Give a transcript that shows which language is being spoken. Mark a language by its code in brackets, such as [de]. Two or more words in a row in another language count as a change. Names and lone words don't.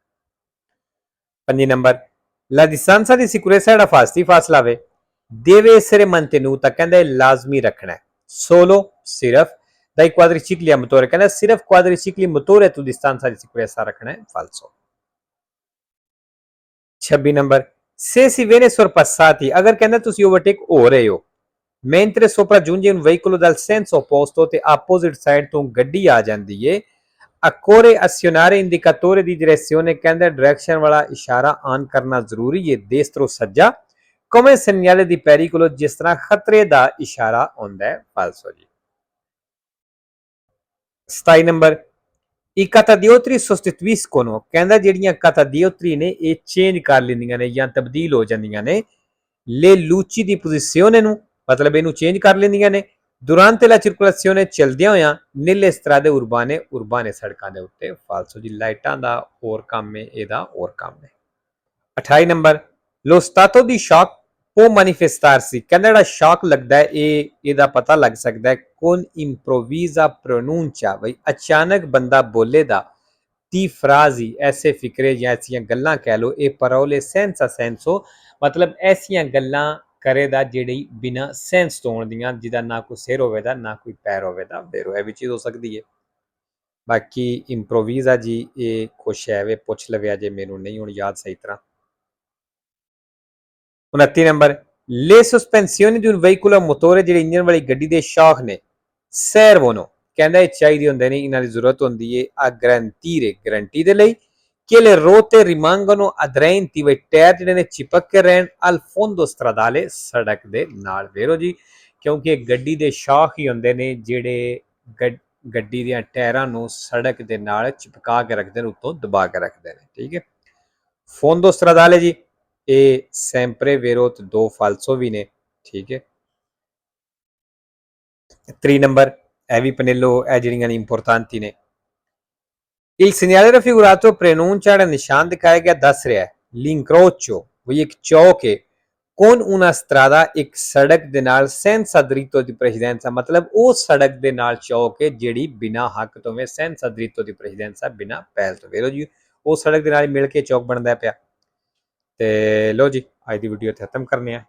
[it] 5 ਨੰਬਰ la distanza di sicurezza [pa] ਜਿਹੜਾ ਫਾਸਤੀ ਫਾਸਲਾ ਵੇ [it] deve essere mantenuta, [pa] ਕਹਿੰਦਾ ਇਹ ਲਾਜ਼ਮੀ ਰੱਖਣਾ ਹੈ। [it] solo ਸਿਰਫ dai quadricicli a motore, [pa] ਕਹਿੰਦਾ ਸਿਰਫ [it] quadricicli motore tu distanza di sicurezza [pa] ਰੱਖਣਾ ਹੈ। [it] falso। 26 ਨੰਬਰ se si viene sorpassati, [pa] ਅਗਰ ਕਹਿੰਦਾ ਤੁਸੀਂ ਓਵਰਟੇਕ ਹੋ ਰਹੇ ਹੋ [it] mentre sopraggiunge un veicolo dal senso opposto [pa] ਤੇ [en] opposite side [pa] ਤੋਂ ਗੱਡੀ ਆ ਜਾਂਦੀ ਏ, [it] occorre azionare indicatore di direzione, [pa] ਕਹਿੰਦਾ ਡਾਇਰੈਕਸ਼ਨ ਵਾਲਾ ਇਸ਼ਾਰਾ ਆਨ ਕਰਨਾ ਜ਼ਰੂਰੀ ਹੈ destro ਸੱਜਾ, [it] come segnale di pericolo, [pa] ਜਿਸ ਤਰ੍ਹਾਂ ਖਤਰੇ ਦਾ ਇਸ਼ਾਰਾ ਹੁੰਦਾ ਹੈ। falso ਜੀ। [it] 27 ਨੰਬਰ i catadiotri sostituiscono, [pa] ਕਹਿੰਦਾ ਜਿਹੜੀਆਂ catadiotri ਨੇ ਇਹ ਚੇਂਜ ਕਰ ਲੈਂਦੀਆਂ ਨੇ ਜਾਂ ਤਬਦੀਲ ਹੋ ਜਾਂਦੀਆਂ ਨੇ [it] le luci di posizione [pa] ਨੂੰ, ਮਤਲਬ ਇਹਨੂੰ ਚੇਂਜ ਕਰ ਲੈਂਦੀਆਂ ਨੇ [it] durante la circolazione [pa] ਚਲਦਿਆਂ ਹੋਇਆਂ [it] nelle strade urbane, [pa] ਉਰਬਾਨੇ ਸੜਕਾਂ ਦੇ ਉੱਤੇ। falso ਜੀ। ਲਾਈਟਾਂ ਦਾ ਹੋਰ ਕੰਮ ਹੈ, ਇਹਦਾ ਹੋਰ ਕੰਮ ਹੈ। 28 ਨੰਬਰ [it] lo stato di shock può manifestarsi, [pa] ਕਹਿੰਦਾ ਜਿਹੜਾ ਸ਼ੌਕ ਲੱਗਦਾ ਹੈ ਇਹਦਾ ਪਤਾ ਲੱਗ ਸਕਦਾ ਹੈ [it] con improvvisa pronuncia, [pa] ਬਈ ਅਚਾਨਕ ਬੰਦਾ ਬੋਲੇ ਦਾ ਦੀ ਫਰਾਜ਼ੀ ਐਸੇ ਫਿਕਰੇ ਜਾਂ ਐਸੀਆਂ ਗੱਲਾਂ ਕਹਿ ਲਓ, ਇਹ [it] parole senza senso, [pa] ਮਤਲਬ ਐਸੀਆਂ ਗੱਲਾਂ ਕਰੇ ਦਾ ਜਿਹੜੀ ਬਿਨਾ ਸੈਂਸ ਤੋਂ ਹੋਣ ਦੀਆਂ, ਜਿਹਦਾ ਨਾ ਕੋਈ ਸਿਰ ਹੋਵੇ ਦਾ ਨਾ ਕੋਈ ਪੈਰ ਹੋਵੇ ਦਾ ਵੈਰੋ, ਇਹ ਵੀ ਚੀਜ਼ ਹੋ ਸਕਦੀ ਹੈ। ਬਾਕੀ ਇੰਪਰੋਵਿਜ਼ਾ ਜੀ ਇਹ ਕੁਛ ਹੈ ਵੇ, ਪੁੱਛ ਲਵਿਆ ਜੇ, ਮੈਨੂੰ ਨਹੀਂ ਹੁਣ ਯਾਦ ਸਹੀ ਤਰ੍ਹਾਂ। [it] 29 ਨੰਬਰ le sospensioni di un veicolo a motore, [pa] ਜਿਹੜੇ ਇੰਜਨ ਵਾਲੀ ਗੱਡੀ ਦੇ ਸ਼ੌਕ ਨੇ servono, ਕਹਿੰਦਾ ਇਹ ਚਾਹੀਦੇ ਹੁੰਦੇ ਨੇ, ਇਹਨਾਂ ਦੀ ਜ਼ਰੂਰਤ ਹੁੰਦੀ ਹੈ [it] a garantire, [pa] ਗਰੰਟੀ ਦੇ ਲਈ [it] che le ruote rimangono aderenti, [pa] ਵਈ ਟਾਇਰ ਜਿਹੜੇ ਨੇ ਚਿਪਕ ਕੇ ਰਹਿਣ [it] al fondo stradale, [pa] ਸੜਕ ਦੇ ਨਾਲ ਵੈਰੋ ਜੀ, ਕਿਉਂਕਿ ਗੱਡੀ ਦੇ ਸ਼ੌਕ ਹੀ ਹੁੰਦੇ ਨੇ ਜਿਹੜੇ ਗੱਡੀ ਦੀਆਂ ਟਾਇਰਾਂ ਨੂੰ ਸੜਕ ਦੇ ਨਾਲ ਚਿਪਕਾ ਕੇ ਰੱਖਦੇ ਨੇ, ਉੱਤੋਂ ਦਬਾ ਕੇ ਰੱਖਦੇ ਨੇ। ਠੀਕ ਹੈ। [it] fondo stradale [pa] ਜੀ ਇਹ [it] sempre vero [pa] ਤੇ 2 falso ਵੀ ਨੇ। ਠੀਕ ਹੈ। 3 ਨੰਬਰ ਇਹ ਵੀ ਪਨੇਲੋ, ਇਹ ਜਿਹੜੀਆਂ ਨੇ ਇੰਪੋਰਟੈਂਟੀ ਨੇ। [it] Il segnale raffigurato preannuncia, [pa] ਜਿਹੜਾ ਨਿਸ਼ਾਨ ਦਿਖਾਇਆ ਗਿਆ ਦੱਸ ਰਿਹਾ ਹੈ l'incrocio, ਵੀ ਇੱਕ ਚੌਕ ਹੈ [it] con una strada, [pa] ਇੱਕ ਸੜਕ ਦੇ ਨਾਲ [it] senza diritto di precedenza, [pa] ਮਤਲਬ ਉਹ ਸੜਕ ਦੇ ਨਾਲ ਚੌਕ ਹੈ ਜਿਹੜੀ ਬਿਨਾ ਹੱਕ ਤੋਂ ਵੇ [it] senza diritto di precedenza, [pa] ਬਿਨਾ ਪਹਿਲ ਤੋਂ ਵੇਰੋ ਜੀ, ਉਹ ਸੜਕ ਦੇ ਨਾਲ ਮਿਲ ਕੇ ਚੌਕ ਬਣਦਾ ਪਿਆ। ਤੇ ਲੋ ਜੀ ਅੱਜ ਦੀ ਵੀਡੀਓ ਇੱਥੇ ਖਤਮ ਕਰਨੇ ਆ।